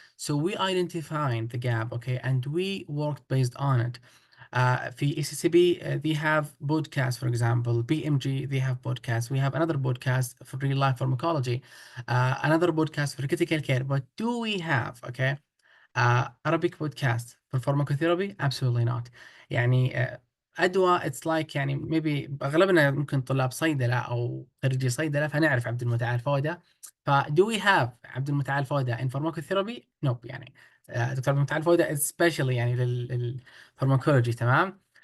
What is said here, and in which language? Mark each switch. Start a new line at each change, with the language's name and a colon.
English: So we identified the gap, okay, and we worked based on it.
Arabic: في
English: ECCB they have podcasts, for example, BMG they have podcasts, we have another podcast for real life pharmacology, another podcast for critical care, but do we have, okay, Arabic podcast for pharmacotherapy? Absolutely not.
Arabic: يعني أدوى
English: it's like
Arabic: يعني
English: maybe
Arabic: أغلبنا ممكن طلاب صيدلة أو خريجي صيدلة فنعرف عبد المتعال فودة.
English: do we have عبد المتعال فودة in pharmacotherapy? Nope
Arabic: يعني. دكتور عبد المتعال فودة
English: especially
Arabic: يعني للفارماكولوجي تمام.